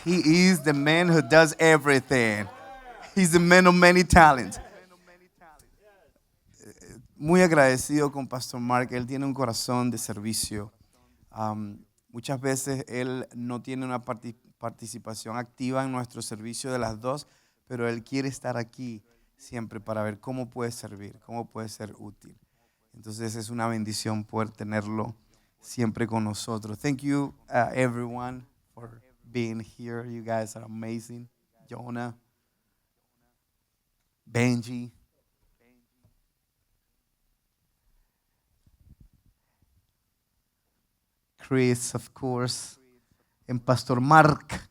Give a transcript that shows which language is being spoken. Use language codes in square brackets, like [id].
[en] He is the man who does everything. He's the man of many talents. [es] Muy agradecido con Pastor Mark. Él tiene un corazón de servicio. Muchas veces él no tiene una participación activa en nuestro servicio de las dos, pero él quiere estar aquí siempre para ver cómo puede servir, cómo puede ser útil. Entonces es una bendición poder tenerlo siempre con nosotros. [en] Thank you everyone for being here. You guys are amazing. Jonah, Benji. Chris, of course. And Pastor Mark.